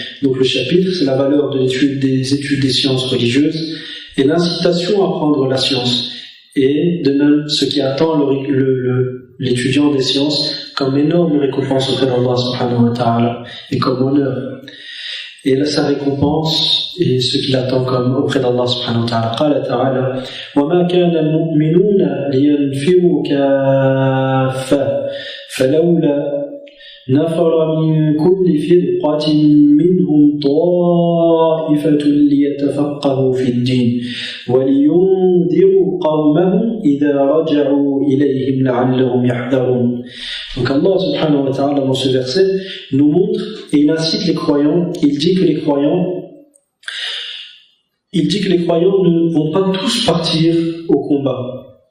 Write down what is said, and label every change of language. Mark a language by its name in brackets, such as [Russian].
[French] Donc le chapitre, c'est la valeur de des études des sciences religieuses et l'incitation à prendre la science, et de même ce qui attend l'étudiant des sciences comme énorme récompense auprès d'Allah subhanahu wa ta'ala et comme honneur, et sa récompense et ce qu'il attend comme auprès d'Allah subhanahu wa ta'ala. [Arabic] قال تعالى وما كان المؤمنون لينفروا كافة فلولا نفر من كل فرقة منهم طائفة ليتفقهوا في الدين ولينذروا قومهم إذا رجعوا إليهم لعلهم يحذرون. [French] Donc Allah subhanahu wa ta'ala dans ce verset nous montre et il incite les croyants. Il dit que les croyants ne vont pas tous partir au combat.